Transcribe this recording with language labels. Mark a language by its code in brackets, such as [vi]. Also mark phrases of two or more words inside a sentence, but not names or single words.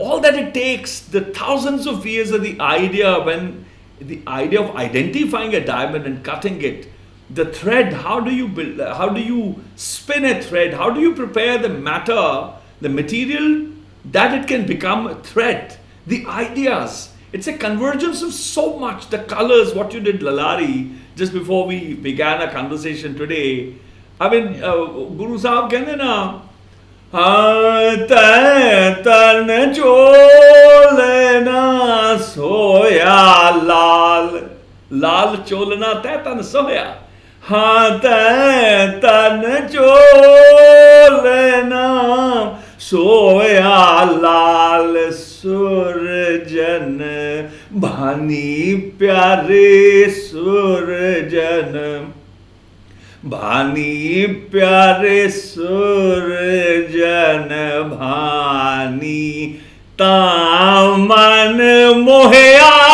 [en] All that it takes, the thousands of years of the idea of identifying a diamond and cutting it, the thread, how do you spin a thread, how do you prepare the matter, the material that it can become a thread, the ideas. It's a convergence of so much, the colors, what you did Lalaari, just before we began our conversation today. I mean, [pa] ਗੁਰੂ ਸਾਹਿਬ ਕਹਿਣ ਨਾ, ਤਨ ਚੋਲਨਾ ਸੋਹਿਆ ਲਾਲ, ਲਾਲ ਚੋਲਨਾ ਤਨ ਸੋਹਿਆ. ਤਨ ਚੋਲਨਾ ਸੋਹਿਆ ਲਾਲ ਸੁਰਜਨ ਭਾਣੀ ਪਿਆਰੇ ਸੁਰਜਨ ਭਾਣੀ ਪਿਆਰੇ ਸੁਰਜਨ ਭਾਣੀ ਤਮਨ ਮੋਹਿਆ